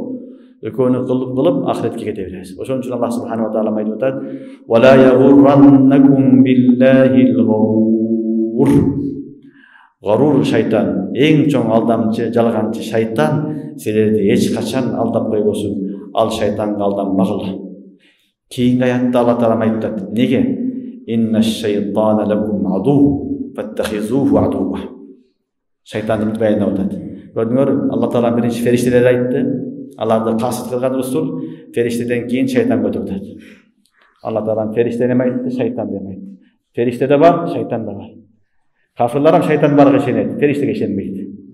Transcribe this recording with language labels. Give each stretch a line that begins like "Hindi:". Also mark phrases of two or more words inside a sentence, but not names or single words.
Kyrgyz: Экөөнү кылып ахиретке кете беребиз. Ошон үчүн Аллах субханала ва таала айтып атат:
Arabic: "ولا يغرنكم بالله الغرور."
Kyrgyz: Гарур шайтан, эң чоң алдамчы, жалганчы шайтан силерди эч качан алдап койбосун. Ал шайтанга алданбагыла. Кийинки аятта Алла Таала айтып атат: "Неге?
Arabic: إن الشيطان لكم عدو فاتخذوه عدوا."
Kyrgyz: Шайтанды баяндап атат. Көрдүңөр, Алла Таала биринчи фериштелерди айтты. Аларды касыт кылган Расул, фериштеден кийин шайтан көтөрүп атат. Алла Таала фериштени айтты, шайтан деп айтты. Фериште да бар, шайтан да бар. Кафирлар шайтан барга ишенет, фериштеге ишенбейт.